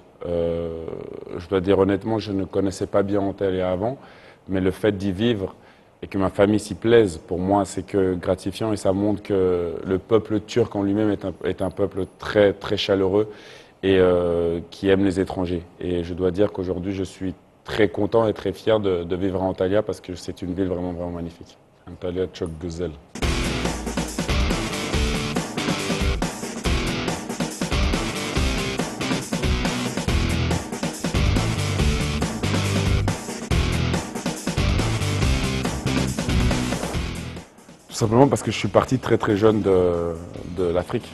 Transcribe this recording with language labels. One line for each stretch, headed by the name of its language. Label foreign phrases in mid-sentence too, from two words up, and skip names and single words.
French: Je dois dire honnêtement, je ne connaissais pas bien Antalya avant, mais le fait d'y vivre et que ma famille s'y plaise, pour moi, c'est que gratifiant et ça montre que le peuple turc en lui-même est un peuple très, très chaleureux et qui aime les étrangers. Et je dois dire qu'aujourd'hui, je suis très content et très fier de vivre à Antalya parce que c'est une ville vraiment, vraiment magnifique.
Turkish: Antalya çok güzel.
French: Tout simplement parce que je suis parti très très jeune de l'Afrique.